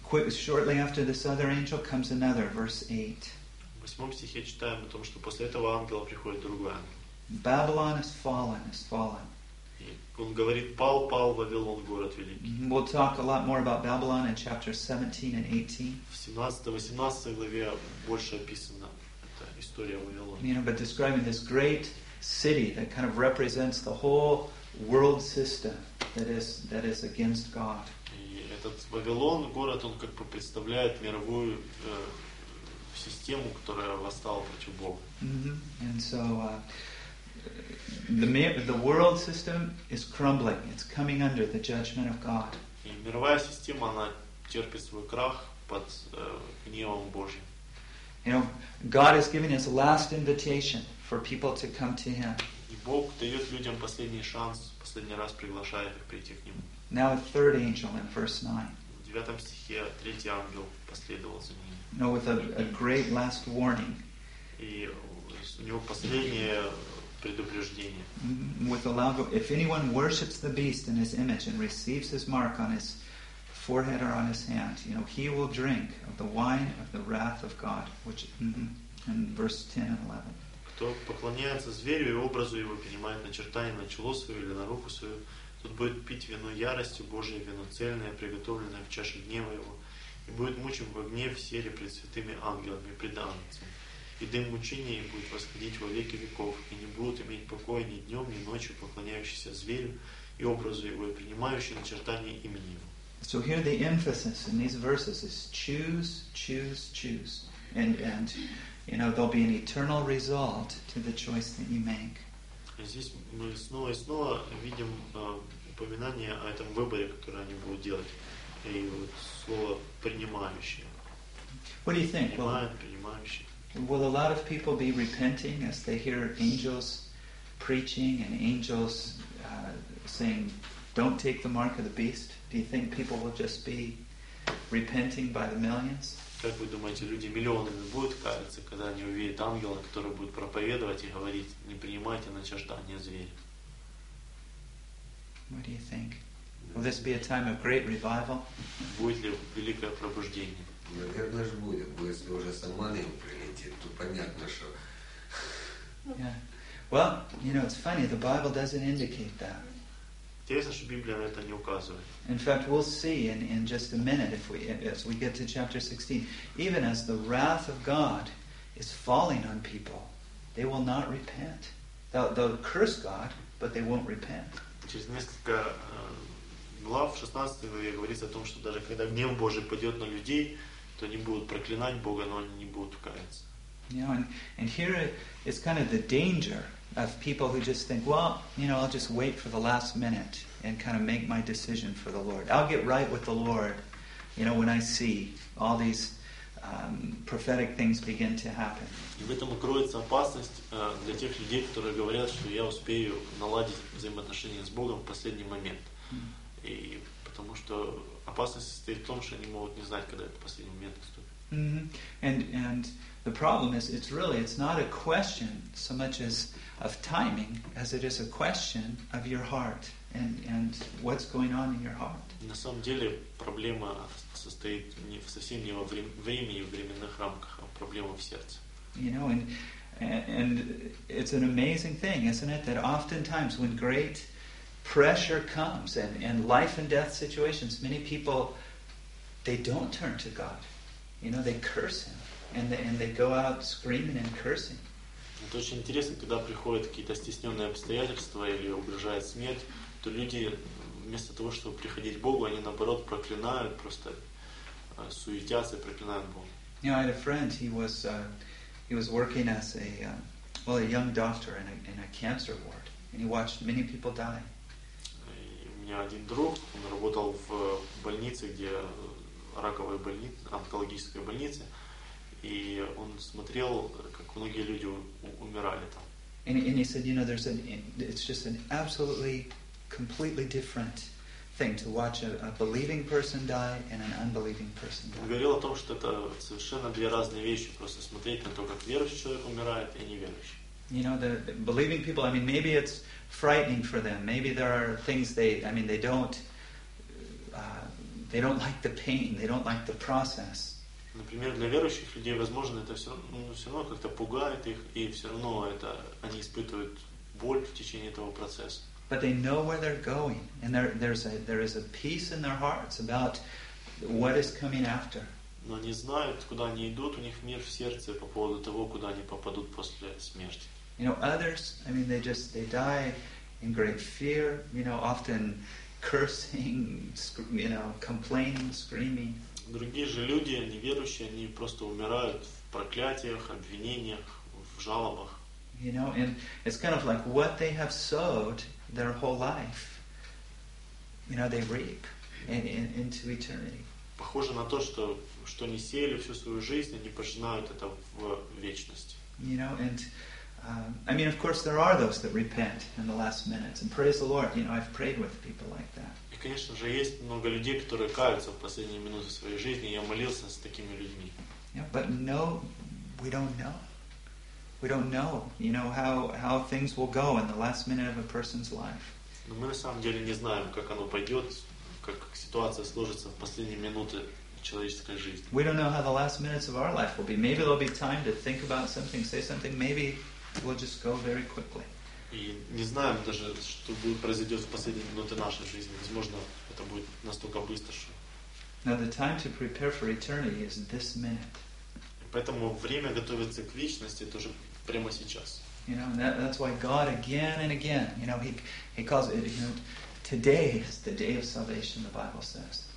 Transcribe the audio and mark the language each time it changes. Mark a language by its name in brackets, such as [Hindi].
[English] Shortly after this other angel comes another, verse 8. [Russian] В 8 стихе читаем о том, что после этого ангела приходит другой ангел. [English] Babylon has fallen, has fallen. [Russian] Он говорит: пал, пал Вавилон, город великий. [English] We'll talk a lot more about Babylon in chapter 17 and 18. [Russian] В 17-18 главе больше описана эта история о Вавилоне. [English] You know, but describing this great city that kind of represents the whole world system that is against God. [Russian] И этот Вавилон, город, он как бы представляет мировую систему, которая восстала против Бога. [English] And so the world system is crumbling. It's coming under the judgment of God. [Russian] И мировая система, она терпит свой крах под гневом Божьим. [English] You know, God is giving His last invitation for people to come to Him. [Russian] И Бог дает людям последний шанс, последний раз приглашает их прийти к Нему. [English] Now a third angel in verse 9. [Russian] В 9 стихе третий ангел последовал за ним. [English] No, with a great last warning. [Russian] И у него последнее предупреждение. [English] With a loud, if anyone worships the beast in his image and receives his mark on his forehead or on his hand, you know, he will drink of the wine of the wrath of God, which in verse 10 and 11. [Russian] Кто поклоняется зверю и образу его принимает начертание на чело свое или на руку свою, тот будет пить вино ярости Божией, вино цельное, приготовленное в чаше гнева его. И будет мучим в огне в сере пред святыми ангелами и пред ангелами. И дым мучения будет восходить во веки веков, и не будут иметь покоя ни днем, ни ночью поклоняющиеся зверю и образу его, и принимающие начертание имени его. [English] So here the emphasis in these verses is choose, choose, choose. And you know, there'll be an eternal result to the choice that you make. [Russian] Здесь мы снова и снова видим упоминание о этом выборе, который они будут делать. И вот слово принимающие. [English] What do you think? Will a lot of people be repenting as they hear angels preaching and angels saying, "Don't take the mark of the beast"? Do you think people will just be repenting by the millions? [Russian] Как вы думаете, люди миллионами будут каяться, когда они увидят ангела, который будет проповедовать и говорить: "Не принимайте начертание зверя"? [English] What do you think? Will this be a time of great revival? [Russian] Будет ли великое пробуждение? Наверное же будет. Если уже сам ангел прилетит, то понятно, что. [English] Yeah. Well, you know, it's funny. The Bible doesn't indicate that. [Russian] Интересно, что Библия на это не указывает. [English] In fact, we'll see in just a minute as we get to chapter 16. Even as the wrath of God is falling on people, they will not repent. They'll curse God, but they won't repent. [Russian] Через несколько глав 16 главе говорится о том, что даже когда гнев Божий падет на людей, то они будут проклинать Бога, но они не будут каяться. [English] know, and here is kind of the danger of people who just think, well, you know, I'll just wait for the last minute and kind of make my decision for the Lord. I'll get right with the Lord, you know, when I see all these prophetic things begin to happen. [Russian] И в этом кроется опасность для тех людей, которые говорят, что я успею наладить взаимоотношения с Богом в последний момент. И потому что опасность состоит в том, что они могут не знать, когда этот последний момент наступит. Mm-hmm. [English] And the problem is, it's really, it's not a question so much as of timing, as it is a question of your heart and what's going on in your heart. [Russian] На самом деле проблема состоит не в совсем не во времени и в временных рамках, а проблема в сердце. [English] You know, and it's an amazing thing, isn't it, that oftentimes when great pressure comes and life and death situations, many people, they don't turn to God. You know, they curse Him and they go out screaming and cursing. [Russian] Это очень интересно, когда приходят какие-то стесненные обстоятельства или угрожает смерть, то люди вместо того, чтобы приходить к Богу, они наоборот проклинают, просто суетятся и проклинают Бога. [English] You know, I had a friend, he was working as a young doctor in a cancer ward, and he watched many people die. [Russian] У меня один друг, он работал в больнице, где раковая больница, онкологическая больница, и он смотрел, как многие люди умирали там. [English] And he said, you know, it's just an absolutely, completely different thing to watch a believing person die and an unbelieving person die. [Russian] Он говорил о том, что это совершенно две разные вещи, просто смотреть на то, как верующий человек умирает и неверующий. [English] You know, the believing people, I mean, maybe it's frightening for them. Maybe there are things they don't like the pain, they don't like the process. [Russian] Например, для верующих людей, возможно, это все равно как-то пугает их, и все равно это они испытывают боль в течение этого процесса. [English] But they know where they're going, and there is a peace in their hearts about what is coming after. [Russian] Но они знают, куда они идут, у них мир в сердце по поводу того, куда они попадут после смерти. [English] You know, others, I mean, they die in great fear. You know, often cursing, you know, complaining, screaming. [Russian] Другие же люди, неверующие, они просто умирают в проклятиях, обвинениях, в жалобах. [English] You know, and it's kind of like what they have sowed their whole life, you know, they reap into eternity. [Russian] Похоже на то, что они сеяли всю свою жизнь, они пожинают это в вечности. [English] You know, and I mean, of course, there are those that repent in the last minutes, and praise the Lord. You know, I've prayed with people like that. [Russian] И конечно же есть много людей, которые каются в последние минуты своей жизни. Я молился с такими людьми. [English] Yeah, but no, we don't know. We don't know, you know, how things will go in the last minute of a person's life. [Russian] Но мы на самом деле не знаем, как оно пойдет, как ситуация сложится в последние минуты человеческой жизни. [English] We don't know how the last minutes of our life will be. Maybe there'll be time to think about something, say something. Maybe we'll just go very quickly. [Russian] И не знаем даже, что будет произойдет в последние минуты нашей жизни. Возможно, это будет настолько быстро, что. [English] Now the time to prepare for eternity is this minute. [Russian] Поэтому время готовиться к вечности тоже прямо сейчас. [English] You know, that's why God again and again, you know, he calls it, you know, today is the day of salvation, the Bible says.